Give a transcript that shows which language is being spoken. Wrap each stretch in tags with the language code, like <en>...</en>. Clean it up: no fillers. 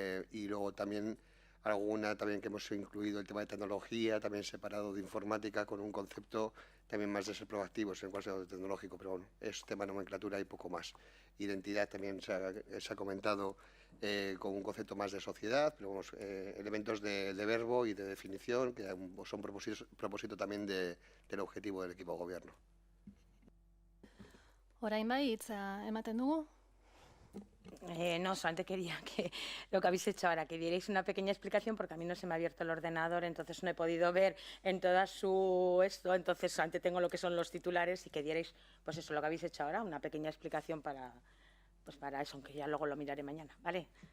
<es>Y luego también alguna también que hemos incluido el tema de tecnología, también separado de informática, con un concepto también más de ser proactivos en cuanto a tecnológico, pero bueno, es tema de nomenclatura y poco más. Identidad también se ha comentado con un concepto más de sociedad, pero vamos, elementos de verbo y de definición que son propósito también del objetivo del equipo de gobierno.</es> <eu>Orain bai, hitza ematen dugu.</eu> <es>No, solamente quería que lo que habéis hecho ahora, que dierais una pequeña explicación, porque a mí no se me ha abierto el ordenador, entonces no he podido ver en toda su entonces solamente tengo lo que son los titulares y que dierais, pues eso, lo que habéis hecho ahora, una pequeña explicación para eso, aunque ya luego lo miraré mañana, ¿vale?</es>